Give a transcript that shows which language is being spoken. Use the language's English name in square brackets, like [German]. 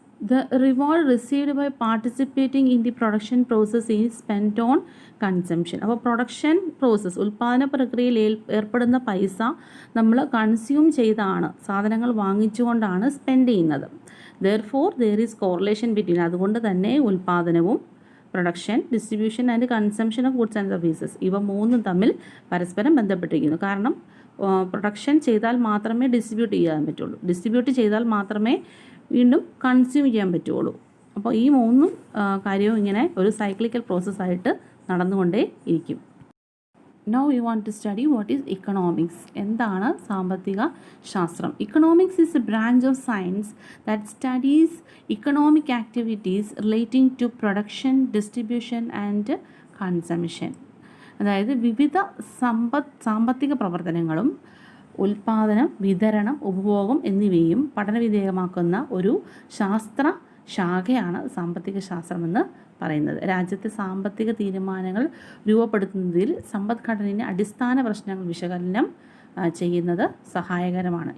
[English] The reward received by participating in the production process is spent on consumption. [Malayalam] അപ്പോൾ production process, ഉൽപ്പാദന പ്രക്രിയയിൽ ഏർപ്പെടുന്ന പൈസ നമ്മൾ കൺസ്യൂം ചെയ്താണ്, സാധനങ്ങൾ വാങ്ങിച്ചുകൊണ്ടാണ് സ്പെൻഡ് ചെയ്യുന്നത്. [English] Therefore, there is correlation between, [Malayalam] അതുകൊണ്ട് തന്നെ ഉൽപ്പാദനവും [English] production, distribution and consumption of goods and services, [Malayalam] ഇവ മൂന്നും തമ്മിൽ പരസ്പരം ബന്ധപ്പെട്ടിരിക്കുന്നു. കാരണം പ്രൊഡക്ഷൻ ചെയ്താൽ മാത്രമേ ഡിസ്ട്രിബ്യൂട്ട് ചെയ്യാൻ പറ്റുള്ളൂ, ഡിസ്ട്രിബ്യൂട്ട് ചെയ്താൽ മാത്രമേ വീണ്ടും കൺസ്യൂം ചെയ്യാൻ പറ്റുള്ളൂ. അപ്പോൾ ഈ മൂന്നും കാര്യവും ഇങ്ങനെ ഒരു സൈക്ലിക്കൽ പ്രോസസ്സായിട്ട് നടന്നുകൊണ്ടേ ഇരിക്കും. [English] Now we want to study what is economics. [Malayalam] എന്താണ് സാമ്പത്തിക ശാസ്ത്രം? [English] Economics is a branch of science that studies economic activities relating to production, distribution and consumption. [Malayalam] അതായത് വിവിധ സാമ്പത്തിക പ്രവർത്തനങ്ങളും ഉൽപ്പാദനം, വിതരണം, ഉപഭോഗം എന്നിവയും പഠനവിധേയമാക്കുന്ന ഒരു ശാസ്ത്ര ശാഖയാണ് സാമ്പത്തിക ശാസ്ത്രമെന്ന് പറയുന്നത്. രാജ്യത്തെ സാമ്പത്തിക തീരുമാനങ്ങൾ രൂപപ്പെടുത്തുന്നതിൽ സമ്പദ്ഘടനയിലെ അടിസ്ഥാന പ്രശ്നങ്ങൾ വിശകലനം ചെയ്യുന്നത് സഹായകരമാണ്.